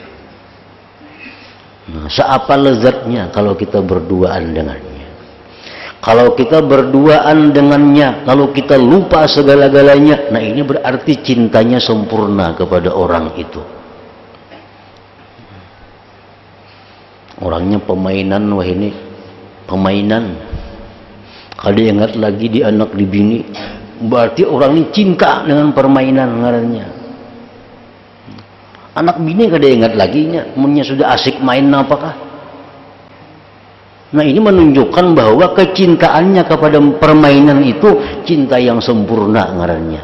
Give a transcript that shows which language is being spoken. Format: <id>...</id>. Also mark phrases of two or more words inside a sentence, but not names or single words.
<id>Seapa lezatnya kalau kita berduaan dengannya. Kalau kita berduaan dengannya, kalau kita lupa segala-galanya, nah ini berarti cintanya sempurna kepada orang itu. Orangnya pemainan, wah ini pemainan. Kalau ingat lagi di anak di bini, berarti orang ini cinta dengan permainan ngarannya.</id> <bjn>Anak bini kada ingat lagi nya, munnya sudah asik main apakah?</bjn> <id>Nah ini menunjukkan bahwa kecintaannya kepada permainan itu cinta yang sempurna ngarannya.</id>